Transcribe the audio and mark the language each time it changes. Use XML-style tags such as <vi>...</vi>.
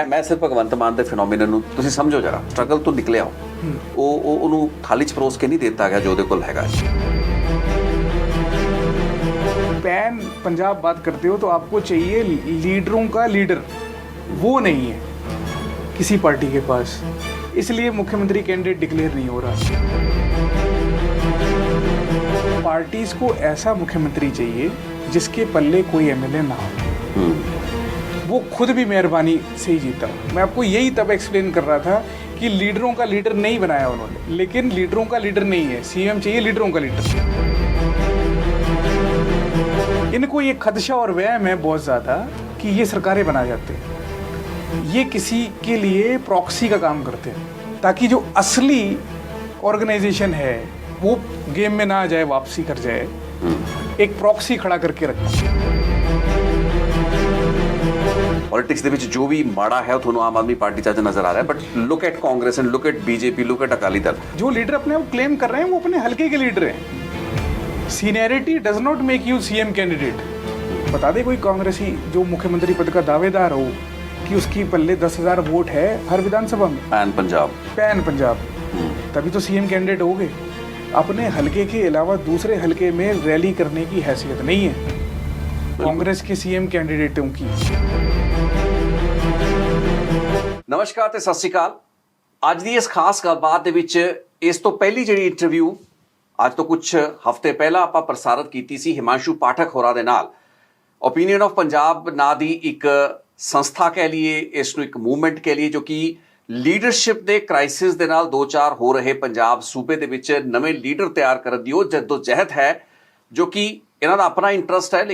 <hi>मैं सिर्फ</hi> <pa>भगवंत मान ਦੇ ਫਿਨੋਮੀਨਨ ਨੂੰ ਤੁਸੀਂ ਸਮਝੋ ਜਰਾ ਸਟਰਗਲ ਤੋਂ ਨਿਕਲਿਆ ਉਹ ਉਹਨੂੰ ਥਾਲੀ ਚ ਪਰੋਸ ਕੇ ਨਹੀਂ ਦਿੱਤਾ ਗਿਆ ਜੋ ਉਹਦੇ ਕੋਲ ਹੈਗਾ।</pa> <hi>पैन पंजाब बात करते हो तो आपको चाहिए लीडरों का लीडर, वो नहीं है किसी पार्टी के पास, इसलिए मुख्यमंत्री कैंडिडेट डिक्लेयर नहीं हो रहा। पार्टीज को ऐसा मुख्यमंत्री चाहिए जिसके पल्ले कोई एमएलए ना हो, वो खुद भी मेहरबानी से ही जीता। मैं आपको यही तब एक्सप्लेन कर रहा था कि लीडरों का लीडर नहीं बनाया उन्होंने, लेकिन लीडरों का लीडर नहीं है, सीएम चाहिए लीडरों का लीडर। इनको ये खदशा और वहम है बहुत ज़्यादा कि ये सरकारें बना जाते हैं, ये किसी के लिए प्रॉक्सी का काम करते हैं ताकि जो असली ऑर्गेनाइजेशन है वो गेम में ना आ जाए, वापसी कर जाए, एक प्रॉक्सी खड़ा करके रखें।</hi> <pa>ਪੋਲਿਟਿਕਸ ਦੇ ਵਿੱਚ ਜੋ ਵੀ ਮਾੜਾ ਹੈ ਉਹ ਤੁਹਾਨੂੰ ਆਮ ਆਦਮੀ ਪਾਰਟੀ ਚ ਅੱਜ ਨਜ਼ਰ ਆ ਰਿਹਾ ਹੈ,</pa> <en>but look at Congress and look at BJP, look at</en> <pa>Akali Dal.</pa> <hi>जो लीडर अपने आप क्लेम कर रहे हैं वो अपने हल्के के लीडर हैं।</hi> <en>Seniority does not make you CM candidate.</en> <hi>बता दे कोई कांग्रेसी जो मुख्यमंत्री पद का दावेदार हो कि उसकी पल्ले 10,000 वोट है हर विधानसभा में, पैन पंजाब, तभी तो सीएम कैंडिडेट हो गए। अपने हल्के के अलावा दूसरे हल्के में रैली करने की हैसियत नहीं है कांग्रेस के सीएम कैंडिडेटों की।</hi> <pa>ਨਮਸਕਾਰ ਤੇ ਸਤਿ ਸ਼੍ਰੀ ਅਕਾਲ। ਅੱਜ ਦੀ ਇਸ ਖਾਸ ਗੱਲਬਾਤ ਦੇ ਵਿੱਚ ਇਸ ਤੋਂ ਪਹਿਲੀ ਜਿਹੜੀ ਇੰਟਰਵਿਊ ਅੱਜ ਤੋਂ ਕੁਝ ਹਫ਼ਤੇ ਪਹਿਲਾਂ ਆਪਾਂ ਪ੍ਰਸਾਰਿਤ ਕੀਤੀ ਸੀ ਹਿਮਾਂਸ਼ੂ ਪਾਠਕ ਹੋਰਾਂ ਦੇ ਨਾਲ। ਓਪੀਨੀਅਨ ਆਫ ਪੰਜਾਬ ਨਾਂ ਦੀ ਇੱਕ ਸੰਸਥਾ ਕਹਿ ਲਈਏ, ਇਸ ਨੂੰ ਇੱਕ ਮੂਵਮੈਂਟ ਕਹਿ ਲਈਏ, ਜੋ ਕਿ ਲੀਡਰਸ਼ਿਪ ਦੇ ਕ੍ਰਾਈਸਿਸ ਦੇ ਨਾਲ ਦੋ ਚਾਰ ਹੋ ਰਹੇ ਪੰਜਾਬ ਸੂਬੇ ਦੇ ਵਿੱਚ ਨਵੇਂ ਲੀਡਰ ਤਿਆਰ ਕਰਨ ਦੀ ਉਹ ਜਦੋਜਹਿਦ ਹੈ, ਜੋ ਕਿ ਇਹਨਾਂ ਦਾ ਆਪਣਾ ਇੰਟਰਸਟ ਹੈ।</pa>